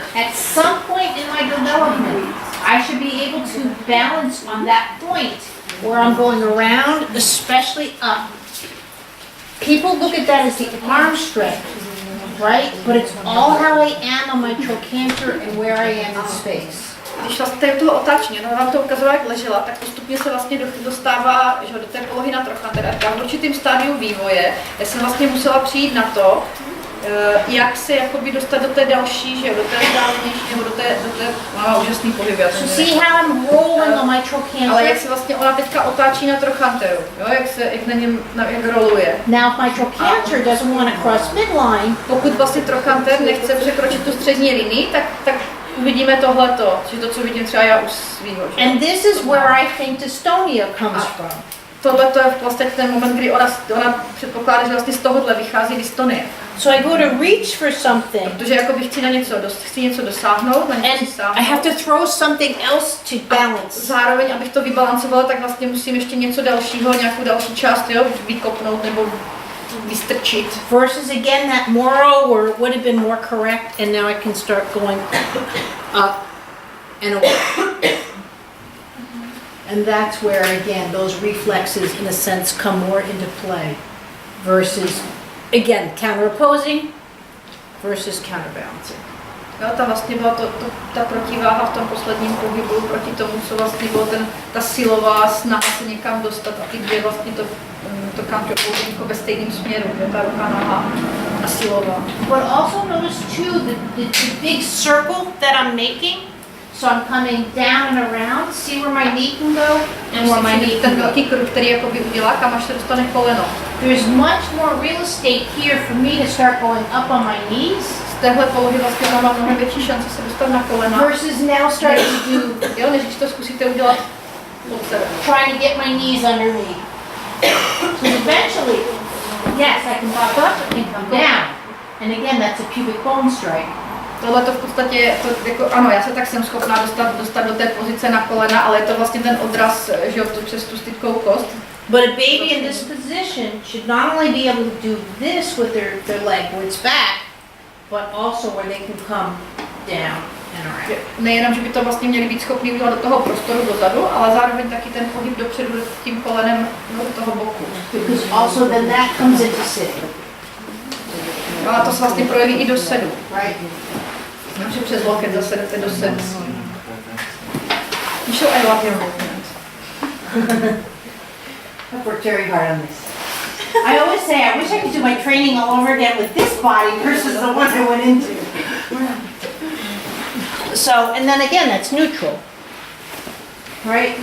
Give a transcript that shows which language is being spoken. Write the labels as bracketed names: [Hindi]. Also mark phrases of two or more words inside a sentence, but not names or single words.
[English] At some point in my development, I should be able to balance on that point where I'm going around, especially up. People look at that as the arm strength, right? But it's all how I am on my trochanter and where I am in space. [Czech] Když vlastně tady u toho otáčení, no vám to ukazuje, jak ležela, tak postupně se vlastně dostává že, do té polohy na trochantera. V určitým stádiu vývoje já jsem vlastně musela přijít na to, jak se jakoby dostat do té další, že do té vzdálenější, nebo do té má úžasný pohyb. [English] So see how I'm rolling on my trochanter? [Czech] Ale jak se vlastně ona teďka otáčí na trochanteru, jo, jak na něm jak roluje. [English] Now if my trochanter doesn't want to cross midline, [Czech] pokud vlastně trochanter nechce překročit tu střední linii, tak uvidíme tohleto, že to, co vidím třeba já u svýho. [English] and this is where I think dystonia comes from. [Czech] Tohle to je vlastně ten moment, kdy ona předpokládá, že vlastně z tohohle vychází dystonie. [English] So I go to reach for something, [Czech] Protože jakoby chci něco dosáhnout, na něco [English] and [Czech] dosáhnout. [English] I have to throw something else to balance. [Czech] Zároveň, abych to vybalancovala, tak vlastně musím ještě něco dalšího, nějakou další část, jo, vykopnout nebo vystrčit. [English] Versus again that moral where it would have been more correct, and now I can start going up and away. And that's where again those reflexes in a sense come more into play. Versus again counter-opposing versus counterbalancing. [Czech] Jo, tam vlastně byla ta protiváha v tom posledním pohybu proti tomu, co vlastně bylo ta silová snaha se někam dostat a ty dvě vlastně to counter-opposing jako ve stejném směru, jo, ta ruka noha a silová. [English] But also notice too the big circle that I'm making. So I'm coming down and around. See where my knee can go and where my knee [Czech] Ten [English] can go. [Czech] velký kruh, který jakoby udělá, kam až se dostane koleno. [English] There's much more real estate here for me to start going up on my knees [Czech] Z téhle polohy vlastně mám mnohem větší šanci se dostat na kolena. [English] versus now starting to do, [Czech] Jo, než když to zkusíte udělat od sebe. [English] trying to get my knees under me. So eventually, yes, I can pop up and come down. And again, that's a pubic bone strike. [Czech] Tohle to v podstatě, to jako, ano, já se tak jsem schopná dostat do té pozice na kolena, ale je to vlastně ten odraz, že jo, přes tu stytkou kost. [English] But a baby in this position should not only be able to do this with their leg where it's back, but also where they can come down and around. [Czech] Nejenom, že by to vlastně měli být schopni udělat do toho prostoru dozadu, ale zároveň taky ten pohyb dopředu tím kolenem do toho boku. [English] Because also then that comes into sitting, [Czech] A to se vlastně projeví i do sedu. [English] right? [Czech] Takže přes loket zase jdete do sedu. [English] Michelle, I love your movement. I've worked very hard on this. I always say I wish I could do my training all over again with this body versus the one I went into. So, and then again, that's neutral, right?